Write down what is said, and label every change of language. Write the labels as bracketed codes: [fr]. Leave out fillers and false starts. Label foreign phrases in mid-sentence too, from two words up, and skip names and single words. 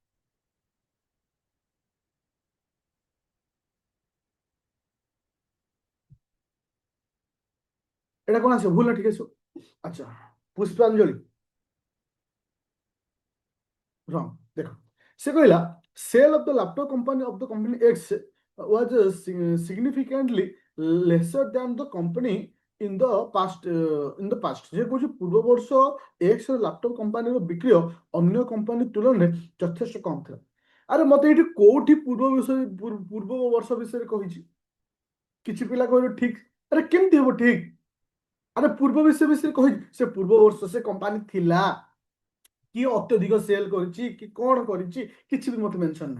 [or] ଏଟା କଣ ଆସିବ? ଭୁଲ ନା ଠିକ ଆସିବ? ଆଚ୍ଛା, ପୁଷ୍ପାଞ୍ଜଳି ରଙ୍ଗ। ଦେଖ, ସେ କହିଲା [en] sale of the laptop company of the company X was significantly lesser than the company in the past। [or] ଯେ କହୁଛି ପୂର୍ବ ବର୍ଷ ଏକ୍ସ ଲାପଟପ କମ୍ପାନୀର ବିକ୍ରୟ ଅନ୍ୟ କମ୍ପାନୀ ତୁଳନାରେ ଯଥେଷ୍ଟ କମ୍ ଥିଲା। ଆରେ ମତେ ଏଇଠି କୋଉଠି ପୂର୍ବ ବର୍ଷ ବିଷୟରେ କହିଛି? କିଛି ପିଲା କହିଲେ ଠିକ, ଆରେ କେମିତି ହବ ଠିକ? ଆରେ ପୂର୍ବ ବିଷୟରେ କହିଛି, ସେ ପୂର୍ବ ବର୍ଷ ସେ କମ୍ପାନୀ ଥିଲା, କିଏ ଅତ୍ୟଧିକ ସେଲ୍ କରିଛି କି କଣ କରିଛି, କିଛି ବି ମତେ ମେନସନ ନାହିଁ।